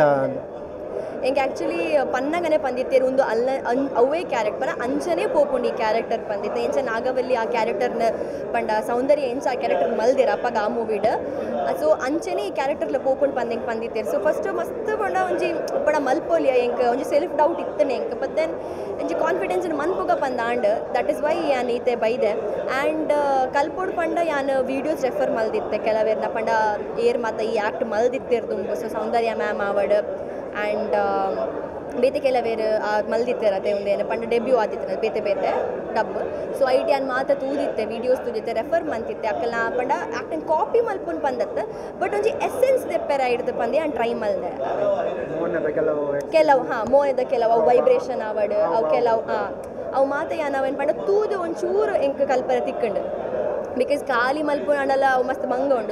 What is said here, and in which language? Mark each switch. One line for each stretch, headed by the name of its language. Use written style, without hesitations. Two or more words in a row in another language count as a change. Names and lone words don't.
Tulu: ಎಂಗೆ ಆ್ಯಕ್ಚುಲಿ ಪನ್ನಗನೆ ಪಂದಿತ್ತೇರು ಒಂದು ಅವೇ ಕ್ಯಾರೆಕ್ಟರ್ ಅಂಚನೆ ಪೋಪುಂಡು ಈ ಕ್ಯಾರೆಕ್ಟರ್ ಪಂದಿತ್ತೆ ಎಂಚ ನಾಗವಲ್ಲಿ ಆ ಕ್ಯಾರೆಕ್ಟರ್ನ ಪಂಡ ಸೌಂದರ್ಯ ಎಂಚ ಆ ಕ್ಯಾರೆಕ್ಟರ್ ಮಲ್ದಿರ ಅಪ್ಪಗ ಆ ಮೂವಿಡ್. ಸೊ ಅಂಚನೆ ಈ ಕ್ಯಾರೆಕ್ಟರ್ಲ ಪೋಪುಂಡು ಪಂದೆಂಗೆ ಪಂದಿತ್ತೇರು. ಸೊ ಫಸ್ಟ್ ಮಸ್ತ್ ಪಂಡ ಒಂಜಿ ಪಂಡ ಮಲ್ಪೋಲಿಯ ಎಂಕ್ ಒಂಜಿ
English: self doubt
Tulu: ಇತ್ತನೆ ಎಂಕ್
English: but then
Tulu: ಒಂಜಿ ಕಾನ್ಫಿಡೆನ್ಸ್ ಮನ್ಪುಗ ಪಂದಾಂಡ್
English: that is why
Tulu: ಯಾನ್ ಈತೆ ಬೈದೆ. ಆ್ಯಂಡ್ ಕಲ್ಪೋಡು ಪಂಡ ಯಾನ್
English: videos refer
Tulu: ಮಲ್ದಿತ್ತೆ ಕೆಲವೇರ್ನ ಪಂಡ ಏರ್ ಮಾತ ಈ ಆ್ಯಕ್ಟ್ ಮಲ್ದಿತ್ತಿರ್ದುಂಬು. ಸೊ ಸೌಂದರ್ಯ ಮ್ಯಾಮ್ ಆವಡ್ ಆ್ಯಂಡ್ ಬೇತೆ ಕೆಲವೇರು ಮಲ್ದಿತ್ತಿರತ್ತೆ ಒಂದೇನು ಪಂಡ ಡೆಬ್ಯೂ ಆದಿತ್ತೆ ಬೇತೆ ಬೇತೆ ಡಬ್. ಸೊ ಐಟಿ ಅನ್ ಮಾತ ತೂದಿತ್ತೆ ವೀಡಿಯೋಸ್ ತೂದಿತ್ತೆ ರೆಫರ್ ಮಂತಿತ್ತೆ ಅಕ್ಕಲ್ಲ ಪಂಡ
English: acting copy
Tulu: ಮಲ್ಪುನ್ ಪಂದತ್ತೆ ಬಟ್ ಒಂಜಿ ಎಸೆನ್ಸ್ ದೆಪ್ಪೆರ ಹಿಡ್ದು ಪಂದೆ ಆ್ಯಂಡ್ ಟ್ರೈ ಮಲ್ದೆ ಕೆಲವು ಮೋನದ ಕೆಲವು ಅವು ವೈಬ್ರೇಷನ್ ಆವಡ್ ಅವು ಕೆಲವು ಅವು ಮಾತ ಯಾನವೇನು ಪಂಡ ತೂದು ಒಂಚೂರು ಎಂಕ್ ಕಲ್ಪನೆ ತಿಕ್ಕಂಡು ಬಿಕಾಸ್ ಖಾಲಿ ಮಲ್ಪು ಅಣ್ಣಲ್ಲ ಅವು ಮಸ್ತ್ ಮಂಗ ಉಂಡು.